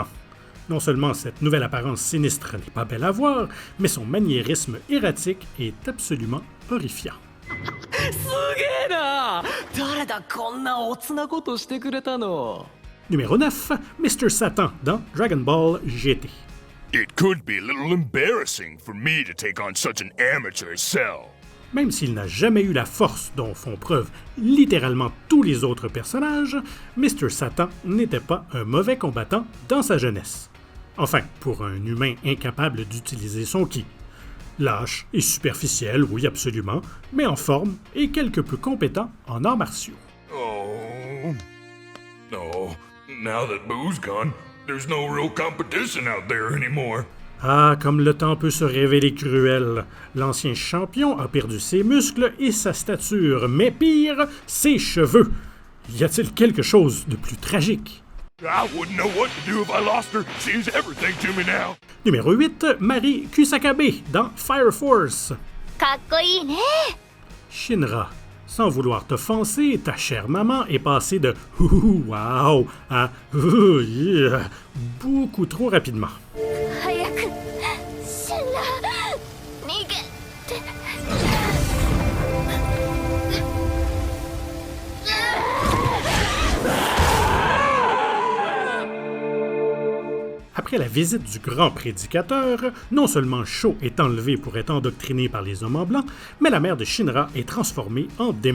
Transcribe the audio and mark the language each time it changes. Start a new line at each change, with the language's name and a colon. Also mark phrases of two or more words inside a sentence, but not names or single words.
French: Non seulement cette nouvelle apparence sinistre n'est pas belle à voir, mais son maniérisme erratique est absolument horrifiant. Numéro 9, Mr. Satan dans Dragon Ball GT.
English: It could be a little embarrassing for me to take on such an amateur cell.
French: Même s'il n'a jamais eu la force dont font preuve littéralement tous les autres personnages, Mr. Satan n'était pas un mauvais combattant dans sa jeunesse. Enfin, pour un humain incapable d'utiliser son ki. Lâche et superficiel, oui absolument, mais en forme et quelque peu compétent en arts martiaux.
English: Oh. No. Now that Boo's gone, there's no real competition out there anymore.
French: Ah, comme le temps peut se révéler cruel. L'ancien champion a perdu ses muscles et sa stature, mais pire, ses cheveux. Y a-t-il quelque chose de plus tragique?
English: I wouldn't know what to do if I lost her. She's everything to me now.
French: Numéro 8, Mari Kusakabe dans Fire Force.
Japanese: かっこいいね。
French: Shinra, sans vouloir t'offenser, ta chère maman est passée de « wow » à « yeah » beaucoup trop rapidement.
Japanese: 早く死んだ。逃げて。
French: Après la visite du grand prédicateur, non seulement Sho est enlevé pour être endoctriné par les hommes en blanc, mais la mère de Shinra est transformée en démon.